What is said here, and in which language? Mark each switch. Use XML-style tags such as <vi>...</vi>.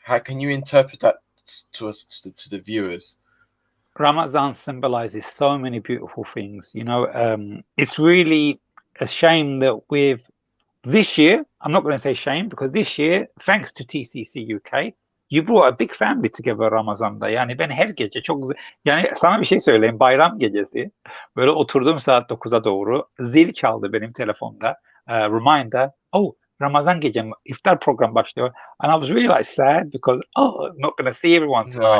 <en>How can you interpret that to us, to the viewers? Ramazan symbolizes so many beautiful things. It's really a shame that with this year, I'm not going to say shame, because this year, thanks to TCCUK, you brought a big family together Ramazan'da.</en> <tr>Yani ben her gece yani sana bir şey söyleyeyim, bayram gecesi böyle oturduğum saat 9'a doğru zil çaldı benim telefonda. Reminder, Ramazan gecem iftar program başlıyor.</tr> <en>And I was really sad because I'm not going to see everyone tonight.</en>